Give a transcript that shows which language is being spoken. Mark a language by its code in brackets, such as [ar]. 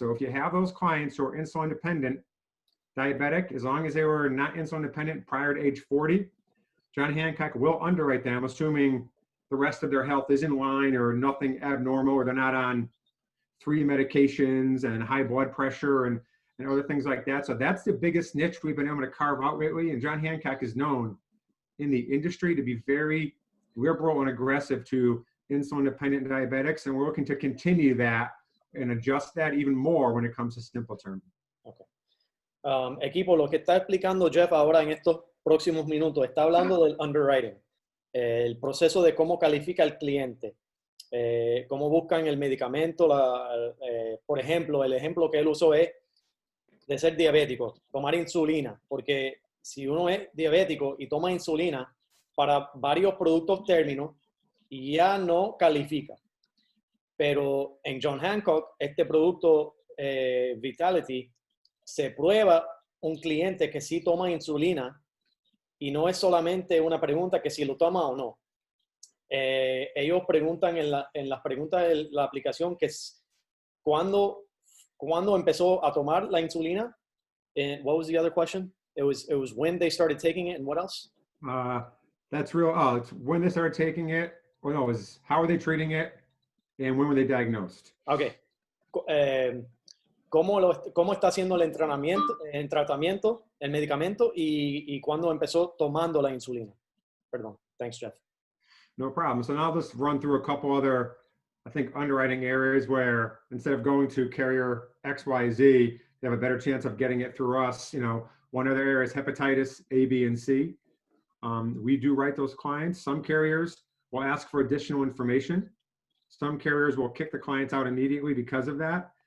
[en] So if you have those clients who are insulin dependent, diabetic, as long as they were not insulin dependent prior to age 40, John Hancock will underwrite them, assuming the rest of their health is in line or nothing abnormal, or they're not on 3 medications and high blood pressure and other things like that. So that's the biggest niche we've been able to carve out lately. And John Hancock is known in the industry to be very liberal and aggressive to insulin-dependent diabetics. And we're looking to continue that and adjust that even more when it comes to simple term. Okay. [es] Equipo, lo que está explicando Jeff ahora en estos próximos minutos, está hablando del underwriting, el proceso de cómo califica el cliente, cómo buscan el medicamento. Por ejemplo, el ejemplo que él usó es de ser diabético, tomar insulina, porque si uno es diabético y toma insulina para varios productos términos, ya no califica. Pero en John Hancock, este producto Vitality, se prueba un cliente que sí toma insulina y no es solamente una pregunta que si lo toma o no. Ellos preguntan en las preguntas de la aplicación que es ¿cuándo empezó a tomar la insulina? [en] And what was the other question? It was when they started taking it, and what else? That's real. Oh, it's when they started taking it. Well, no, it was how are they treating it, and when were they diagnosed? Okay. [es] ¿Cómo está haciendo el tratamiento, el medicamento, y cuándo empezó tomando la insulina? Perdón. [en] Thanks, Jeff. No problem. So now I'll just run through a couple other, I think, underwriting areas where instead of going to carrier XYZ, they have a better chance of getting it through us. You know, one other area is hepatitis A, B, and C. We do write those clients. Some carriers will ask for additional information. Some carriers will kick the clients out immediately because of that.